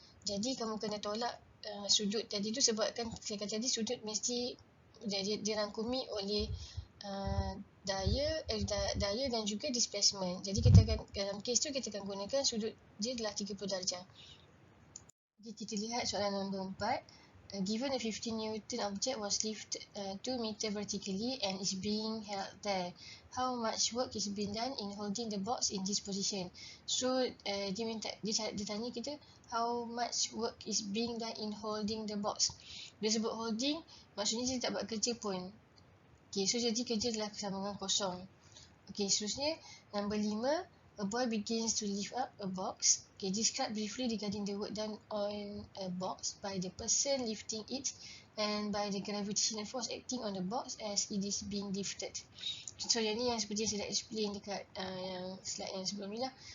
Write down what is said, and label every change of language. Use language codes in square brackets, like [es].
[ms] Jadi kamu kena tolak sudut tadi tu sebabkan saya kata tadi sudut mesti dirangkumi oleh daya dan juga displacement. Jadi kita akan dalam case tu kita akan gunakan sudut dia adalah 30 darjah. Jadi kita lihat soalan nombor 4. [en] Given a 15 Newton object was lifted 2 meter vertically and is being held there, how much work is being done in holding the box in this position? [ms] So dia tanya kita [en] how much work is being done in holding the box. [ms] Bila sebut holding, maksudnya dia tak buat kerja pun. Okay, so jadi kerja adalah sama dengan kosong. Okay, seterusnya number 5. [en] A boy begins to lift up a box. Okay, describe briefly regarding the work done on a box by the person lifting it and by the gravitational force acting on the box as it is being lifted. [ms] So yang ni yang seperti saya dah explain dekat yang slide yang sebelum ni lah.